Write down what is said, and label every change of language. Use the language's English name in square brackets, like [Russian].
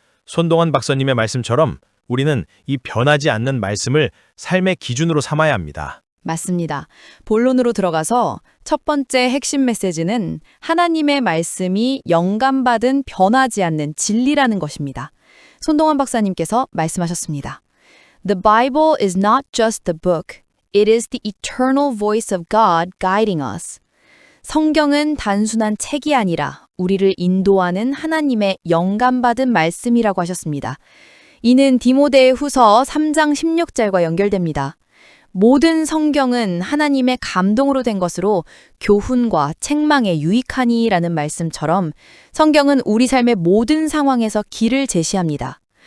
[Korean] 손동환 박사님의 말씀처럼 우리는 이 변하지 않는 말씀을 삶의 기준으로 삼아야 합니다. 맞습니다. 본론으로 들어가서 첫 번째 핵심 메시지는 하나님의 말씀이 영감받은 변하지 않는 진리라는 것입니다. 손동환 박사님께서 말씀하셨습니다. [English] The Bible is not just the book. It is the eternal voice of God guiding us. [Korean] 성경은 단순한 책이 아니라 우리를 인도하는 하나님의 영감받은 말씀이라고 하셨습니다. 이는 디모데 후서 3장 16절과 연결됩니다. 모든 성경은 하나님의 감동으로 된 것으로 교훈과 책망에 유익하니라는 말씀처럼 성경은 우리 삶의 모든 상황에서 길을 제시합니다.